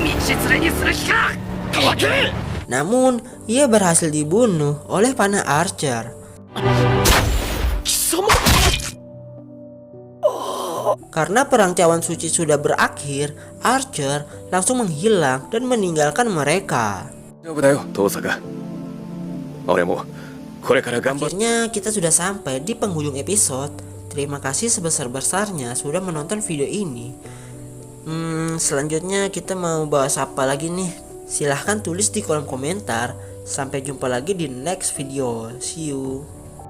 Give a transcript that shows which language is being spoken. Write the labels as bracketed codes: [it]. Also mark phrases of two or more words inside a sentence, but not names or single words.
[id] Namun, ia berhasil dibunuh oleh panah Archer. Karena perang cawan suci sudah berakhir, Archer langsung menghilang dan meninggalkan mereka. [ja] 丈夫だよ遠坂俺もこれから頑張っ [id] Akhirnya kita sudah sampai di penghujung episode. Terima kasih sebesar-besarnya sudah menonton video ini. Selanjutnya kita mau bahas apa lagi nih? Silahkan tulis di kolom komentar. Sampai jumpa lagi di [en] next video. See you.